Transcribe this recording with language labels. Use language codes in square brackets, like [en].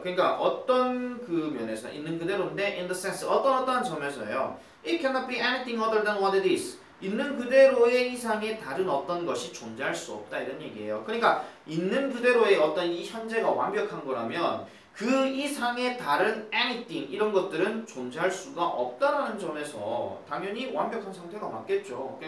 [ko] 그러니까 어떤 그 면에서 있는 그대로인데 [en] in the sense [ko] 어떠한 점에서요. [en] It cannot be anything other than what it is. [ko] 있는 그대로의 이상의 다른 어떤 것이 존재할 수 없다 이런 얘기예요. 그러니까 있는 그대로의 어떤 이 현재가 완벽한 거라면 그 이상의 다른 anything 이런 것들은 존재할 수가 없다라는 점에서 당연히 완벽한 상태가 맞겠죠.